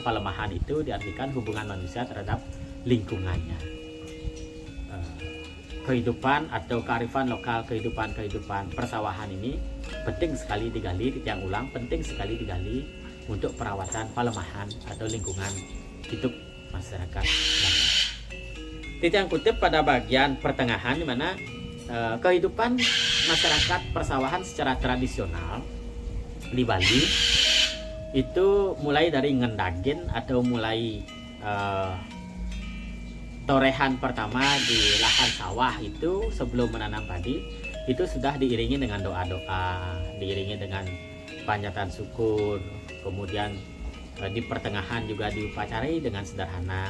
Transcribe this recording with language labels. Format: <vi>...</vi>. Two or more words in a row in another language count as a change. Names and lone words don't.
<id>Palemahan itu diartikan hubungan manusia terhadap lingkungannya. Kehidupan atau kearifan lokal, kehidupan persawahan ini penting sekali digali, Titiang ulang, penting sekali digali untuk perawatan palemahan atau lingkungan hidup masyarakat Bali. Titiang kutip pada bagian pertengahan, di mana kehidupan masyarakat persawahan secara tradisional di Bali itu mulai dari ngendagin atau mulai torehan pertama di lahan sawah itu sebelum menanam padi itu sudah diiringi dengan doa-doa, diiringi dengan panjatan syukur, kemudian di pertengahan juga diupacarai dengan sederhana.</id>